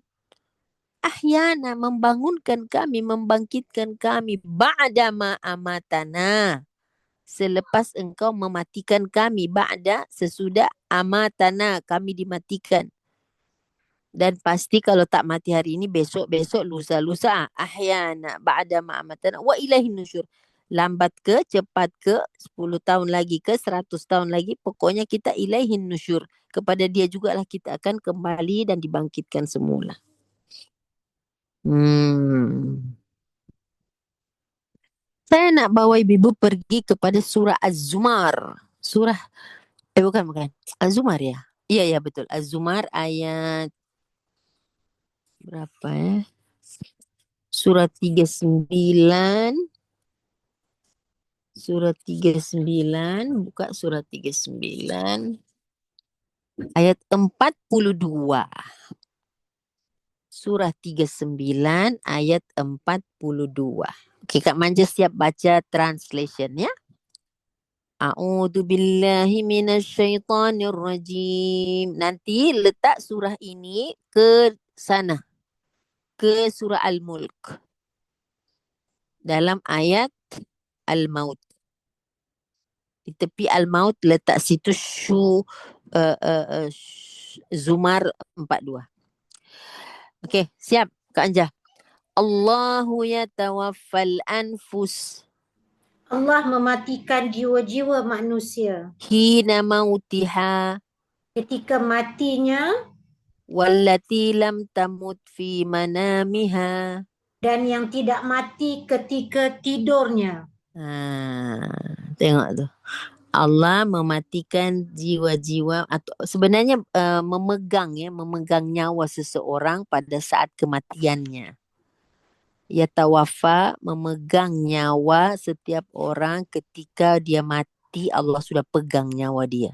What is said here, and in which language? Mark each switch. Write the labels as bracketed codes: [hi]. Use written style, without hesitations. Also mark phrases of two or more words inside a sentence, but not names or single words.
[ms] Ahyana, membangunkan kami, membangkitkan kami. [ar] بعد ما أماتنا. [ms] Selepas engkau mematikan kami. Ba'da, sesudah amatana, kami dimatikan. Dan pasti kalau tak mati hari ini, besok-besok, lusa-lusa. [ar] أحيانا بعد ما أماتنا وإليه النشور. [ms] Lambat ke, cepat ke, 10 tahun lagi ke, 100 tahun lagi. Pokoknya kita [ar] إليه النشور. [ms] Kepada dia jugalah kita akan kembali dan dibangkitkan semula. Hmm. Saya nak bawa ibu pergi kepada surah Az-Zumar. Bukan. Az-Zumar ya? Iya, ya betul. Az-Zumar ayat berapa ya? Surah 39. Surah 39. Buka surah 39. Ayat 42. Surah 39 ayat 42. Okey, Kak Manja siap baca translation ya? [ar] أعوذ بالله من الشيطان الرجيم. [ms] Nanti letak surah ini ke sana, ke surah Al-Mulk. Dalam ayat Al-Maut. Di tepi Al-Maut letak situ Zumar 42. Okey, siap Kak Anja. [ar] الله يتوفى الأنفس [ms] Allah mematikan jiwa-jiwa manusia [ar] حين موتها [ms] ketika matinya [ar] والتي لم تمت في منامها. [ms] dan yang tidak mati ketika tidurnya. Tengok tu. Allah mematikan jiwa-jiwa atau sebenarnya memegang nyawa seseorang pada saat kematiannya. Yatawafa, memegang nyawa setiap orang ketika dia mati, Allah sudah pegang nyawa dia.